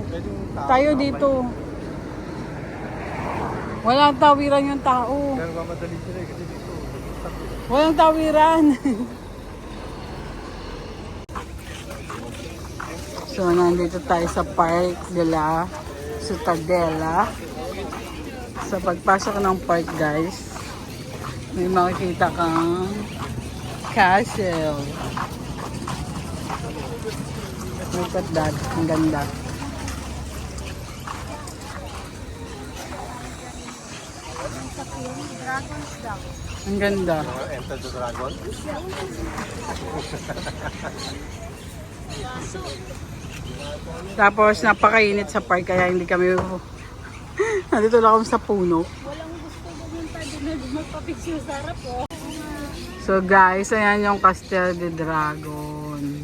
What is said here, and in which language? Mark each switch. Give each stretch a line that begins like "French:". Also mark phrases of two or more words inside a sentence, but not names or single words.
Filipino: Tayo dito. Walang tawiran yung tao. Pero mamadali sila kasi dito. Walang tawiran. So, nandito tayo sa Park de la Ciutadella. Sa pagpasok ng park, guys, may makikita kang castle.
English: Look at that.
Filipino: Ang ganda. Ang ganda.
English: Enter the dragon.
Filipino: Tapos napakainit sa park kaya hindi kami nandito lang kami sa puno. Walang gusto pumunta din na magpapicture sa harap po. So guys, ayan yung Castel de Dragon.